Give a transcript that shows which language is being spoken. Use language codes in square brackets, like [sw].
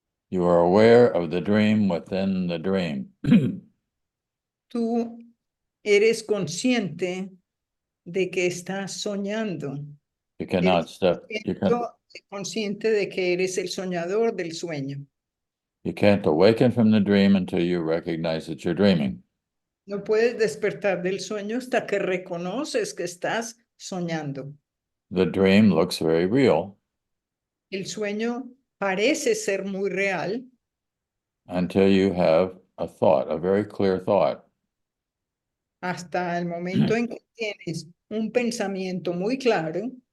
[en] You are aware of the dream within the dream. [es] Tú eres consciente de que estás soñando. [en] You cannot [es] Consciente de que eres el soñador del sueño. [en] You can't awaken from the dream until you recognize that you're dreaming. [es] No puedes despertar del sueño hasta que reconoces que estás soñando. [en] The dream looks very real [es] El sueño parece ser muy real [en] until you have a thought, a very clear thought. [es] hasta el momento en que tienes un pensamiento muy claro.